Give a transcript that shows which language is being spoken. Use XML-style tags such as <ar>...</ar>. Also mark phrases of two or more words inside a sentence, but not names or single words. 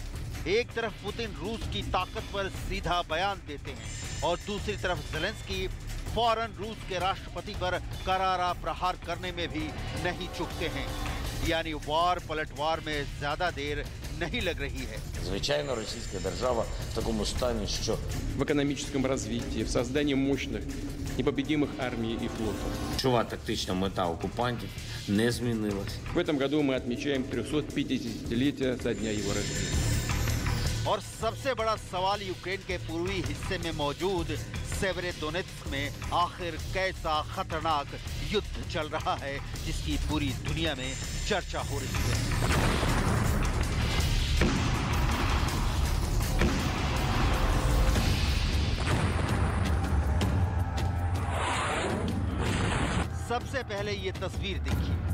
<hi>एक तरफ पुतिन रूस की ताकत पर सीधा बयान देते हैं, और दूसरी तरफ ज़ेलेंस्की फौरन रूस के राष्ट्रपति पर करारा प्रहार करने में भी नहीं चूकते हैं। यानी वार पलटवार में ज्यादा देर नहीं लग रही है।</hi> <uk>Звичайно, російська держава в такому стані, що</uk> <ru>в экономическом развитии, в создании мощных, непобедимых армий и флотов.</ru> <uk>ключова тактична мета окупантів не змінилась.</uk> <ru>В этом году мы отмечаем 350-летие со дня его рождения.</ru> <hi>और सबसे बड़ा सवाल यूक्रेन के पूर्वी हिस्से में मौजूद सेवेरोडोनेत्स्क में आखिर कैसा खतरनाक युद्ध चल रहा है, जिसकी पूरी दुनिया में चर्चा हो रही है। सबसे पहले ये तस्वीर देखिए।</hi>